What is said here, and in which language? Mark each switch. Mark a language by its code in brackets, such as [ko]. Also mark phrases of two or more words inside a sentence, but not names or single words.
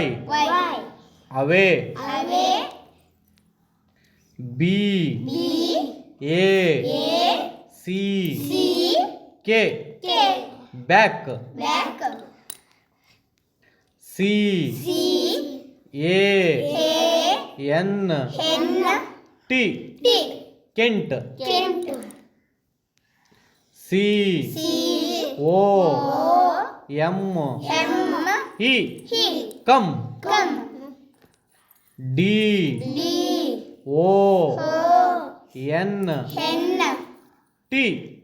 [en] Away. B A C K. Back. C A N T. Kent. C O M E. Come. D O N T.